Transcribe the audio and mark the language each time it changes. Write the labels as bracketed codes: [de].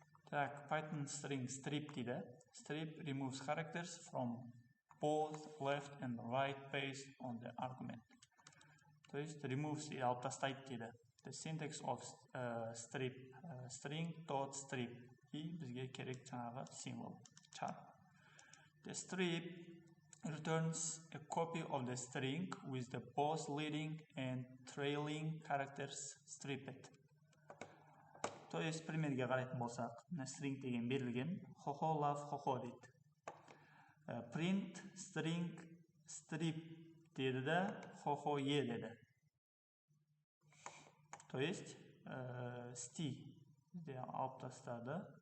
[en] Так, Python string strip дейді. Strip removes characters from both left and right based on the argument. [ru] То есть [kk] removes алып тастайды дейді. [en] The syntax of strip string dot strip и [kk] бізге керек жаңағы символ [en] char. The strip returns a copy of the string with the both leading and trailing characters stripped. [ru] То есть [kk] примерге қарайтын болсақ, string деген берілген, хохо love хохо дейді. Print string strip деді да, хохо е деді. [ru] То есть [kk] sti де алып тастады.